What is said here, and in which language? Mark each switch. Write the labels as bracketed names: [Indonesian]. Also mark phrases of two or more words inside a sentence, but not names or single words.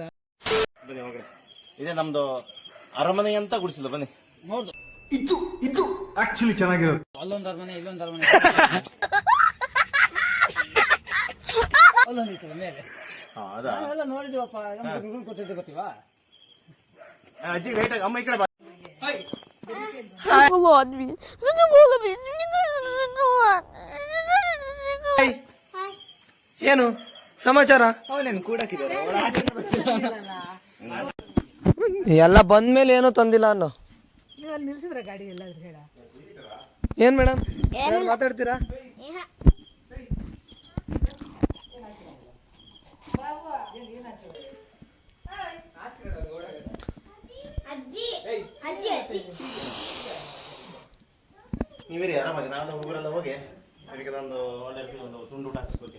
[Kannada] ಬನ್ನಿ ಹೋಗ್ರಿ. ಇದೇ ನಮ್ದು ಅರಮನೆ ಅಂತ ಗುಡಿಸಿಲ್ಲ. ಬನ್ನಿ. ಇದು ಆಕ್ಚುಲಿ ಚೆನ್ನಾಗಿರೋದು. ಅಲ್ಲೊಂದು ಅರಮನೆ ಇಲ್ಲೊಂದು ಅರಮನೆ ಅಲ್ಲೊಂದಿತ್ತು ಮೇಲೆ ಅದಾ ಎಲ್ಲ ನೋಡಿದ್ವಪ್ಪ. ಗೊತ್ತಿದ್ದೆ ಗೊತ್ತೀವಾ? ಅಜ್ಜಿ ಲೈಟ್ ಆಗಿ ಅಮ್ಮ ಈ ಕಡೆ ಬಾ. [Russian] Шоколад, блин. Задумала, блин. Мне нужен шоколад. [Kannada] ಏನು ಸಮಾಚಾರ? ಎಲ್ಲ ಬಂದ್ಮೇಲೆ ಏನೋ ತಂದಿಲ್ಲ ಅನ್ನೋ. ಏನ್ ಮೇಡಮ್ ಮಾತಾಡ್ತೀರಾ? ನೀವೇರಿ ಆರಾಮಾಗಿ ನಾನು ಹುಡುಗರೆಲ್ಲ ಹೋಗಿ ಅವರಿಗೆ ಒಂದು ಒಳ್ಳೆ ಒಂದು ತುಂಡು ಊಟ ಹಾಕಿಸ್ಕೊಳ್ತೀನಿ.